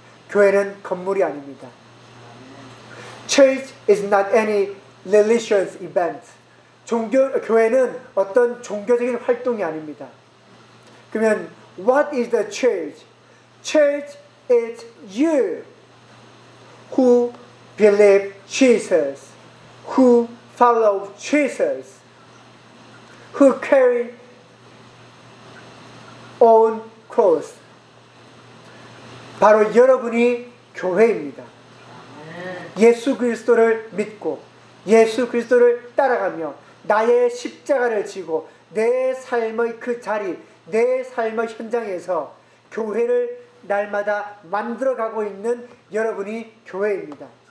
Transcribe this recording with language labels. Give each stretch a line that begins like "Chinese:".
Korean: 교회는 건물이 아닙니다.
English: Church is not any religious event.
Korean: 교회는 어떤 종교적인 활동이 아닙니다. 그러면
English: what is the church? Church is you who believe Jesus, who follow Jesus, who carry on cross.
Korean: 바로 여러분이 교회입니다. 예수 그리스도를 믿고 예수 그리스도를 따라가며 나의 십자가를 지고 내 삶의 그 자리, 내 삶의 현장에서 교회를 날마다 만들어가고 있는 여러분이 교회입니다.